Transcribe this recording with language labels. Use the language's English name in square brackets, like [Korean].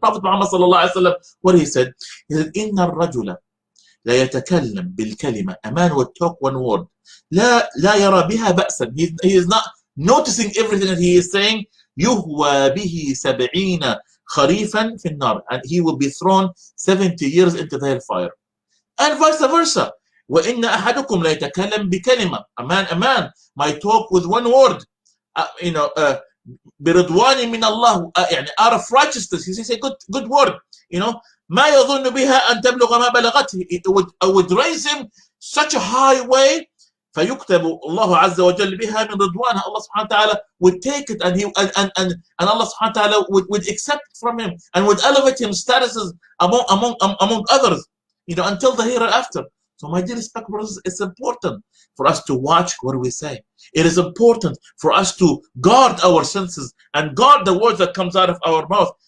[English] Prophet Muhammad sallallahu alaihi wasallam, what he said, [Arabic] إن الرجل لا يتكلم بالكلمة. [English] A man would talk one word. [Arabic] لا يرى بها بأسا. [English] He is not noticing everything that he is saying. [Arabic] يهوى به 70 خريفا في النار. [English] And he will be thrown 70 years into the hellfire. And vice versa. [Arabic] وإن أحدكم لا يتكلم بكلمة. [English] A man might talk with one word. [Arabic] برضوان من الله. [English] Out of righteousness. He says a good word. [Arabic] ما يظن بها أن تبلغ ما بلغته. [English] It would raise him such a high way. [Arabic] فيكتب الله عز وجل بها من رضوانه. [English] Allah subhanahu wa ta'ala would take it, and Allah subhanahu wa ta'ala would accept it from him, and would elevate him statuses among others, until the hereafter. So my dear respected brothers, it's important for us to watch what we say. It is important for us to guard our senses and guard the words that comes out of our mouth.